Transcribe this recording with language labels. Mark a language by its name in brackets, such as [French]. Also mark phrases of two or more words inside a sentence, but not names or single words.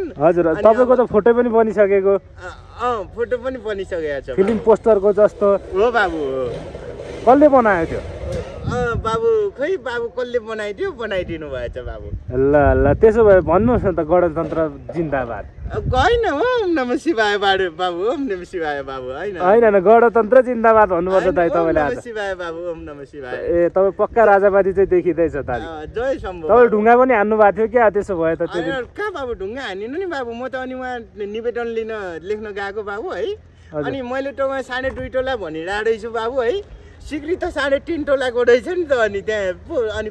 [Nepali] हजुर, तपाईँको त फोटो पनि बनिसकेको? फोटो पनि बनिसकेको छ, फिल्म पोस्टरको जस्तो हो बाबु। कसले बनायो त्यो? बाबु खै बाबु कसले बनाइदिनु भएछ बाबु। ल त्यसो भए भन्नुहोस् न त, गणतन्त्र जिन्दाबाद। होइन, [Sanskrit] ओम नमः शिवाय बाबु, ओम नमः शिवाय बाबु। [Nepali] होइन गणतन्त्र जिन्दाबाद भन्नुपर्छ दाइ तपाईँले आज। [Sanskrit] ओम नमः शिवाय बाबु, ओम नमः शिवाय। [Nepali] ए तपाईँ पक्का राजावादी चाहिँ देखिँदैछ त। जय शम्भो। तपाईँ ढुङ्गा पनि हान्नु भएको थियो क्या? त्यसो भए त कहाँ बाबु ढुङ्गा हानिनु नि बाबु। म त अनि उहाँ निवेदन लेख्न गएको बाबु है। अनि मैले त उहाँ 2.5 तोला भनिरहेको रहेछु बाबु है। सिगरी त 3.5 तोलाको रहेछ नि त। अनि त्यहाँ अनि